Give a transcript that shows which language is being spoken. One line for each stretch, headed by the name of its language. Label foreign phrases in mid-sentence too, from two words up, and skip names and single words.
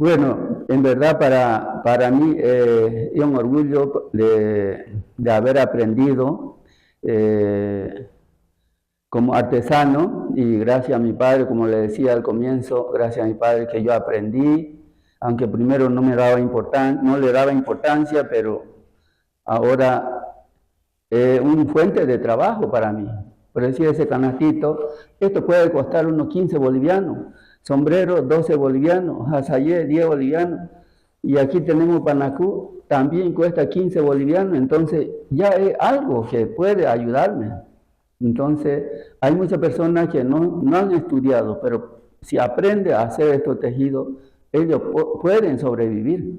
Spanish: Bueno, en verdad para mí es un orgullo de haber aprendido como artesano y gracias a mi padre, como le decía al comienzo, gracias a mi padre que yo aprendí, aunque primero no le daba importancia, pero ahora es una fuente de trabajo para mí. Por decir ese canastito, esto puede costar unos 15 bolivianos, sombrero 12 bolivianos, azayé 10 bolivianos, y aquí tenemos panacú, también cuesta 15 bolivianos, entonces ya es algo que puede ayudarme. Entonces, hay muchas personas que no han estudiado, pero si aprenden a hacer estos tejidos, ellos pueden sobrevivir.